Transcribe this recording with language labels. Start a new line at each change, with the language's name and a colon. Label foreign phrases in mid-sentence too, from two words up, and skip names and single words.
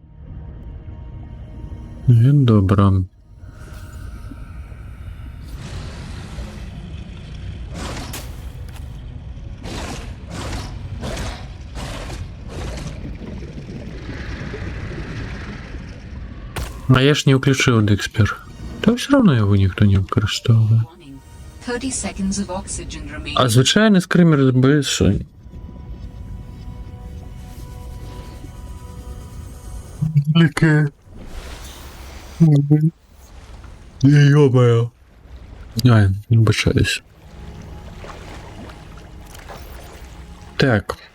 Ukrainian: Він добра.
Russian: А я ж не включил Декспер. Да все равно его никто не використовує.
English: 30 seconds of oxygen remaining.
Ukrainian: А звичайний скример збільшує. Яке?
Russian: Ё-моё.
Ukrainian: Ай, не бачаюсь. Так.